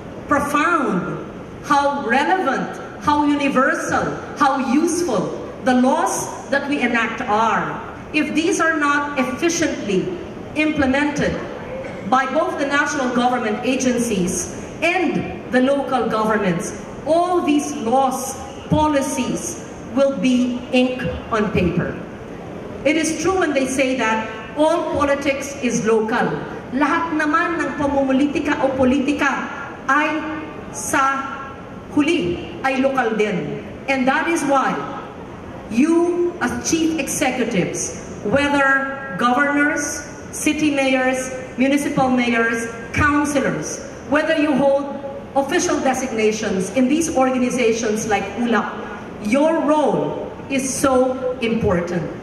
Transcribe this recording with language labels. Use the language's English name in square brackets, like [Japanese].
[English] profound, how relevant, how universal, how useful the laws that we enact are, if these are not efficiently implemented by both the national government agencies and the local governments, all these laws, policies will be ink on paper. It is true when they say that all politics is local. [Filipino] Lahat naman ng pamumulitika o politika ay sa huli ay lokal din. [English] And that is why you as chief executives, whether governors, city mayors, municipal mayors, councilors, whether you hold official designations in these organizations like ULAP, your role is so important.